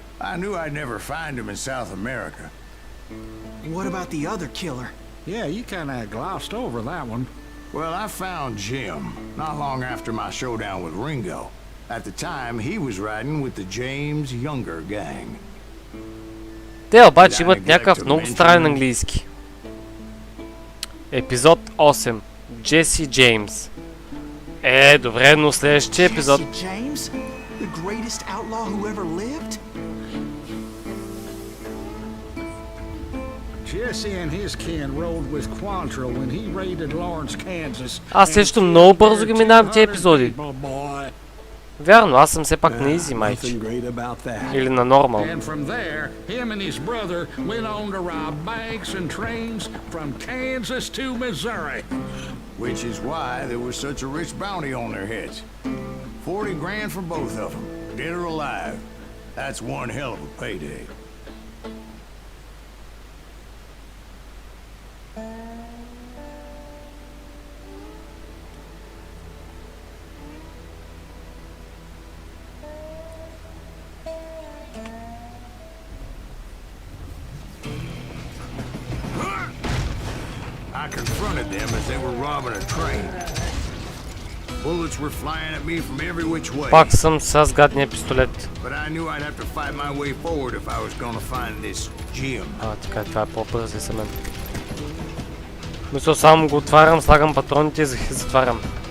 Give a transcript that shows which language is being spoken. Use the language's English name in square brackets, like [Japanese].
[English] I knew I'd never find him in South America. What about the other killer? Yeah, you kind of glossed over that one. Well, I found Jim not long after my showdown with Ringo. At the time, he was riding with the James Younger gang. [Bulgarian] Те обаче имат някакъв много странен английски. Епизод 8. Джеси Джеймс. Добре, но следващия епизод... [English] Jesse James? The greatest outlaw who ever lived? Jesse and his kin rode with Quantrill when he raided Lawrence, Kansas. [Bulgarian] Аз също много бързо ги минавам тези епизоди. Вярно, аз съм все пак на изи, майче. Или на нормал. [English] And from there, him and his brother went on to rob banks and trains from Kansas to Missouri. Which is why there was such a rich bounty on their heads. 40 grand for both of them, dead or alive. That's one hell of a payday. I confronted them as they were robbing a train. Bullets were flying at me from every which way. [Bulgarian] Пак съм с гадния пистолет. [English] But I knew I'd have to fight my way forward if I was gonna find this Jim. [Bulgarian] Така, това е по-бързи за мен. Мисля, само го отварям, слагам патроните и затварям.